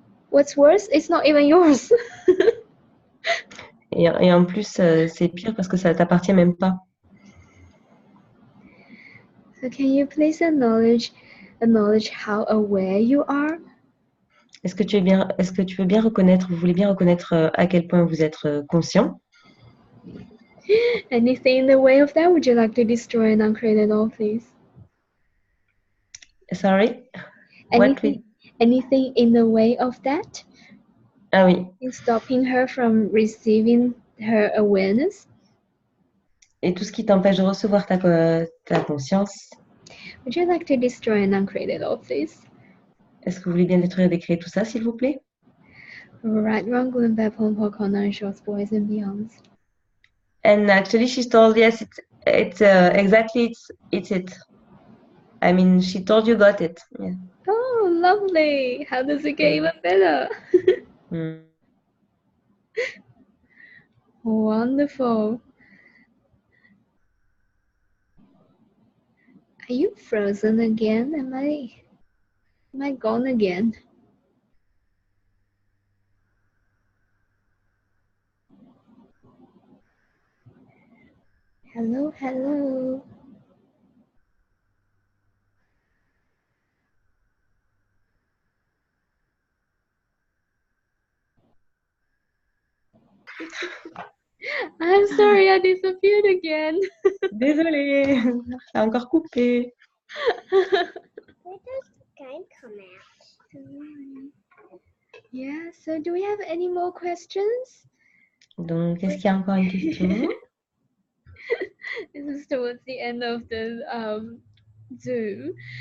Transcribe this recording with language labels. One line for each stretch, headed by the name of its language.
English: What's worse, it's not even yours.
French: Et en plus, c'est pire parce que ça t'appartient même pas.
English: So can you please acknowledge how aware you are?
French: Est-ce que tu veux bien reconnaître, vous voulez bien reconnaître à quel point vous êtes conscient?
English: Anything in the way of that? Would you like to destroy and uncreate it all, please? Sorry? Anything in the way of that?
French: Ah oui.
English: In stopping her from receiving her awareness?
French: Et tout ce qui t'empêche de recevoir ta conscience?
English: Would you like to destroy and uncreate it all, please?
French: Est-ce que vous voulez bien détruire et décréer tout ça, s'il vous plaît?
English: Right, wrong, good, bad, pom, pom, nine shorts, boys and beyonds. And actually, she's told yes. It's exactly it's it. I mean, she told you got it. Yeah. Oh, lovely. How does it get even better? Mm. Wonderful. Are you frozen again? Am I gone again? Hello, hello. I'm sorry, I disappeared again.
French: Désolée, ça a encore coupé.
English: Where does the game come out? Yeah, so do we have any more questions?
French: Donc, est-ce qu'il y a encore une question?
English: This is towards the end of the Zoom.